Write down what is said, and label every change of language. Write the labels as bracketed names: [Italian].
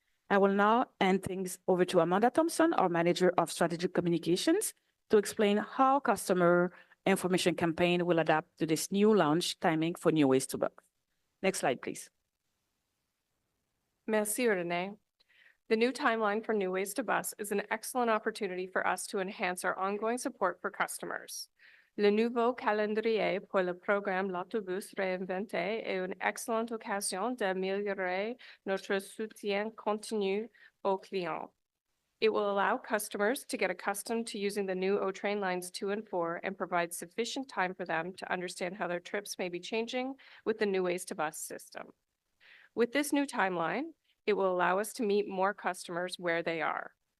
[English] I will now hand things over to Amanda Thompson, our Manager of Strategic Communications, to explain how customer information campaign will adapt to this new launch timing for New Ways to Bus. Next slide, please. [French] Merci, Renee. [English] The new timeline for New Ways to Bus is an excellent opportunity for us to enhance our ongoing support for customers. [French] Le nouveau calendrier pour le programme L'autobus réinventé est une excellente occasion d'améliorer notre soutien continu aux clients. [English] It will allow customers to get accustomed to using the new O-Train lines 2 and 4 and provide sufficient time for them to understand how their trips may be changing with the New Ways to Bus system. With this new timeline, it will allow us to meet more customers where they are.